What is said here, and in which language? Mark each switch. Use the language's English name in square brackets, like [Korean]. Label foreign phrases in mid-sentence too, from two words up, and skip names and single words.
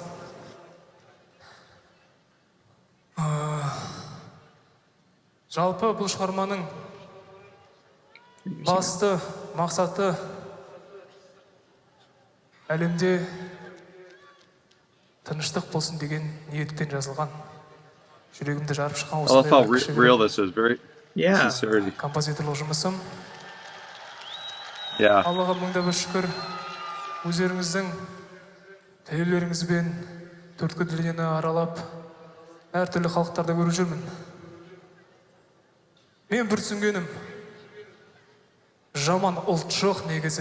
[Kazakh] Жалпы бұл шығарманың басты мақсаты әлемде тыныштық болсын деген ниетпен жазылған. Жүрегімді жарып шыққан [English] I love how real this is, very sincerity. [Kazakh] Композиторлық жұмысым. [English] Yeah. [Kazakh] Аллаға мыңда бір шүкір. Өздеріңіздің тәуелеріңізбен төрткүл дүниені аралап, әртүрлі халықтарда көріп жүрмін. Мен бір түсінгенім, жаман ұлт жоқ негізі.